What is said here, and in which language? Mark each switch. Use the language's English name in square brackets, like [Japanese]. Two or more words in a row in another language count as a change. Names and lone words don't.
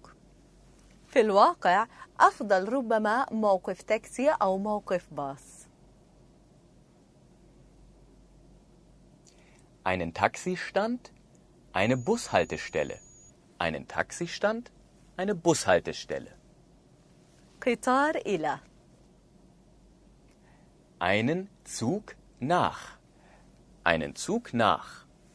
[Arabic] في الواقع أفضل ربما موقف تاكسي أو موقف باص. [German] Einen Taxistand, eine Bushaltestelle. Einen Taxistand, eine Bushaltestelle. [Arabic] قطار إلى. [German] Einen Zug nach. Einen Zug nach.